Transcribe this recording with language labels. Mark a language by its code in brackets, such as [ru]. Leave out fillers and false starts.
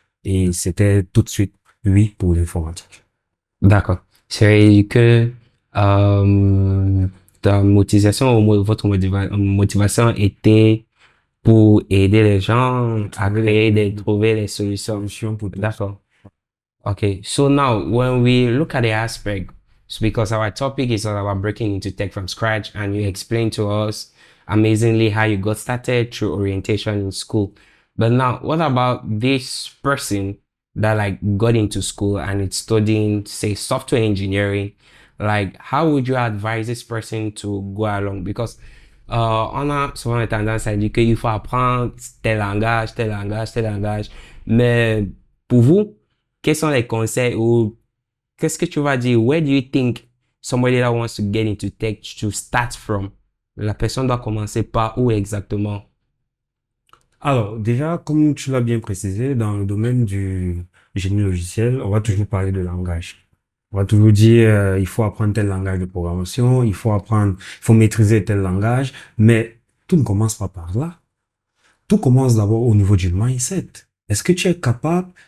[fr] Et c'était tout de suite oui pour l'informatique. D'accord. C'est que ta motivation ou votre motivation était pour aider les gens à créer, trouver les solutions pour tout. D'accord. Okay. [en] So now when we look at the aspect, because our topic is all about breaking into tech from scratch, and you explained to us amazingly how you got started through orientation in school. But now, what about this person that like got into school and it's studying, say, software engineering? Like, how would you advise this person to go along? [fr] Because on a souvent tendance à dire qu'il faut apprendre tel langage, tel langage, tel langage. Mais pour vous, quels sont les conseils ou qu'est-ce que tu vas dire? [en] Where do you think somebody that wants to get into tech to start from? [fr] La personne doit commencer par où exactement? Alors, déjà, comme tu l'as bien précisé, dans le domaine du génie logiciel, on va toujours parler de langage. On va toujours dire, il faut apprendre tel langage de programmation, il faut maîtriser tel langage, mais tout ne commence pas par là. Tout commence d'abord au niveau du mindset. Est-ce que tu es capable